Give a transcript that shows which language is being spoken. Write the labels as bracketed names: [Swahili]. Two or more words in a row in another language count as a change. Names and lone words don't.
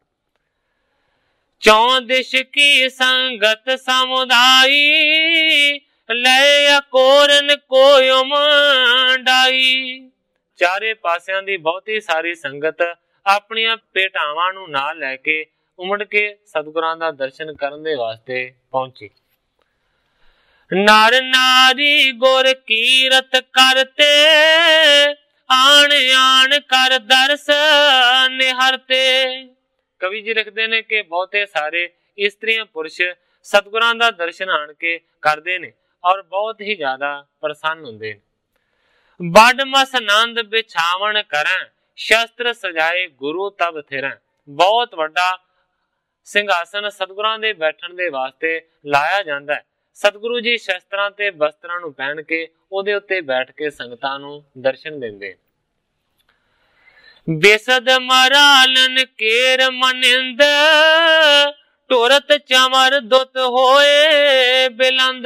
[Braj] चौदिश की संगत समुदाई, ले कोरन कोयम डाई। [Punjabi] ਚਾਰੇ ਪਾਸਿਆਂ ਦੀ ਬਹੁਤ ਹੀ ਸਾਰੀ ਸੰਗਤ ਆਪਣੀਆਂ ਭੇਟਾਵਾਂ ਨੂੰ ਨਾਲ ਲੈ ਕੇ ਉਮੜ ਕੇ ਸਤਿਗੁਰਾਂ ਦਾ ਦਰਸ਼ਨ ਕਰਨ ਦੇ ਵਾਸਤੇ ਪਹੁੰਚੀ। [Braj] नर नारी गुर कीरत करते, आण आण कर दर्श निहरते। [Punjabi] ਕਵੀ ਜੀ ਲਿਖਦੇ ਨੇ ਕਿ ਬਹੁਤੇ ਸਾਰੇ ਇਸਤਰੀਆਂ ਪੁਰਸ਼ ਸਤਿਗੁਰਾਂ ਦਾ ਦਰਸ਼ਨ ਆਣ ਕੇ ਕਰਦੇ ਨੇ ਔਰ ਬਹੁਤ ਹੀ ਜ਼ਿਆਦਾ ਪ੍ਰਸੰਨ ਹੁੰਦੇ ਨੇ। [Braj] बड़ मस आनंद बिछावन करें, शस्त्र सजाए गुरु तब थिरें। [Punjabi] ਬਹੁਤ ਵੱਡਾ ਸਿੰਘਾਸਨ ਸਤਿਗੁਰਾਂ ਦੇ ਬੈਠਣ ਦੇ ਵਾਸਤੇ ਲਾਇਆ ਜਾਂਦਾ ਹੈ। ਸਤਿਗੁਰੂ ਜੀ ਸ਼ਸਤਰਾਂ ਤੇ ਵਸਤਰਾਂ ਨੂੰ ਪਹਿਨ ਕੇ ਓਦੇ ਉੱਤੇ ਬੈਠ ਕੇ ਸੰਗਤਾਂ ਨੂੰ ਦਰਸ਼ਨ ਦਿੰਦੇ। [Braj] बेसद मरालन केर मनिंद, टुरत चमर दुत होए बिलंद।